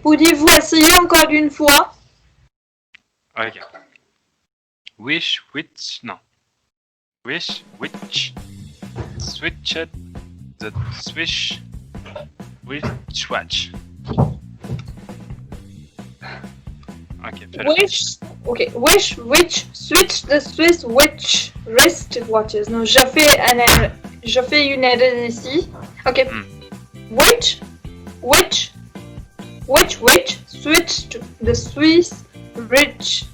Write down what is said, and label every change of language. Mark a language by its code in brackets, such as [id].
[fr] Pourriez-vous essayer encore une fois? [en] Ok. Which, switched the Swiss wristwatch. [fr] Ok, fais-le. [en] Which switch the Swiss wristwatches. [fr] Non, je fais une erreur ici. [en] Ok. Which switched the Swiss rich.